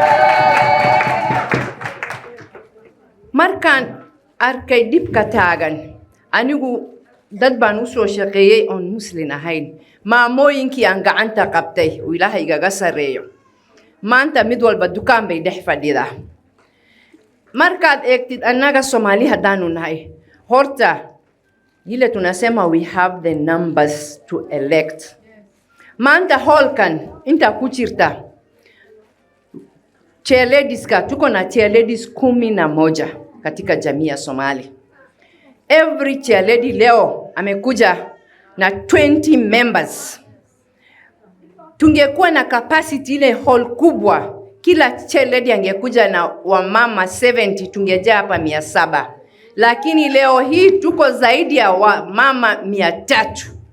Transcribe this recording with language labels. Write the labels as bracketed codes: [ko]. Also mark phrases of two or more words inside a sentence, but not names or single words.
[so] markaan arkay dibka taagan anigu dad baan u soo shaqeeyay on Muslim ahayn maamooyinkii aan gacanta qabtay oo Ilaahay igaga sareeyo maanta mid walba dukaan bay dhex fadhidaa markaad eegtid annaga Soomaali haddaanu nahay horta [sw] ile tunasema [en] we have the numbers to elect [so] maanta holkan inta ku jirta chairladies-ka [sw] tuko na chairladies 11 katika jamii ya Somali [en] every chairlady [sw] leo amekuja na 20 members tungekuwa na capacity ile hall kubwa kila chairlady angekuja na wamama 70 tungejaa hapa 700 lakini leo hii tuko zaidi ya wamama 300